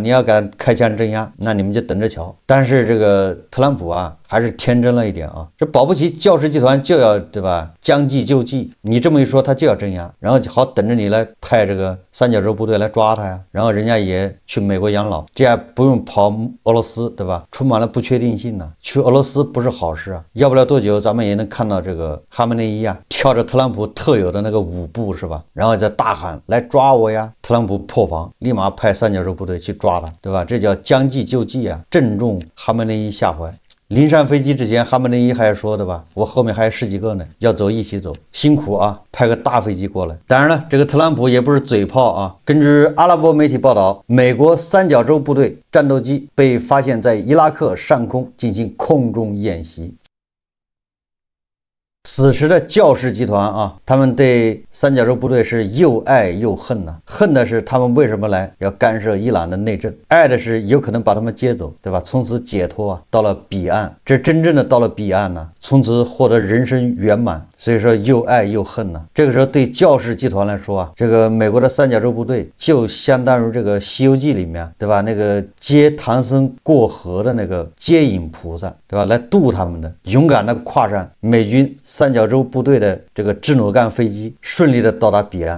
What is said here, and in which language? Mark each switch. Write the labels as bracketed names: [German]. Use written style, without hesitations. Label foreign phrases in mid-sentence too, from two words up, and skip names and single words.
[Chinese] 你要敢開槍鎮壓，那你們就等着瞧。但是這個特朗普啊還是天真了一點啊，這保不齊教士集團就要，對吧？將計就計，你這麼一說他就要鎮壓，然後好等着你來派這個三角洲部隊來抓他呀，然後人家也去美國養老，這樣不用跑俄羅斯，對吧？充滿了不確定性呢，去俄羅斯不是好事啊。要不了多久咱們也能看到這個哈梅內伊啊跳着特朗普特有的那個舞步，是吧？然後再大喊來抓我呀，特朗普破防，立馬派三角洲部隊去抓他，对吧？這叫將計就計啊，正中哈梅內伊下懷。臨上飛機之前，哈梅內伊還說的吧，我後面還有10幾個呢，要走一起走，辛苦啊，派個大飛機過來。當然了，這個特朗普也不是嘴炮啊。根據阿拉伯媒體報道，美國三角洲部隊戰鬥機被發現在伊拉克上空進行空中演習。此時的教士集團啊，他們對三角洲部隊是又愛又恨吶。恨的是他們為什麼來要干涉伊朗的內政，愛的是有可能把他們接走，对吧？從此解脫啊，到了彼岸，這真正的到了彼岸呢，從此獲得人生圓滿。所以說又愛又恨吶。這個時候對教士集團來說啊，這個美國的三角洲部隊就相當於這個《西遊記》裡面，對吧？那個接唐僧過河的那個接引菩薩，對吧？來渡他們的，勇敢的跨上美軍三角洲部隊的這個支努幹飛機，順利的到達彼岸。